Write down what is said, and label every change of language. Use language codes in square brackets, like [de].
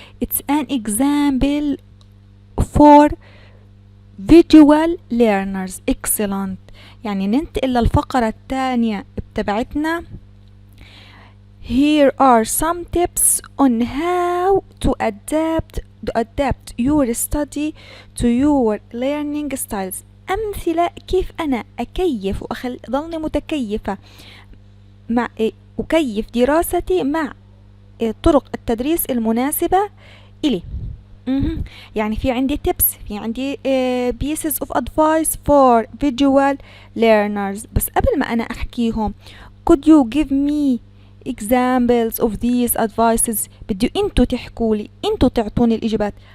[en] It's an example for visual learners. Excellent. [ar] يعني ننتقل للفقرة الثانية بتبعتنا. [en] Here are some tips on how to adapt your study to your learning styles. [ar] أمثلة كيف أنا أكيف ضلني متكيفة مع أكيف دراستي مع طرق التدريس المناسبة إلي. يعني في عندي tips، في عندي [en] pieces of advice for visual learners. [ar] بس قبل ما أنا أحكيهم، [en] could you give me examples of these advices؟ [ar] بدي انتو تحكولي، انتو تعطوني الإجابات.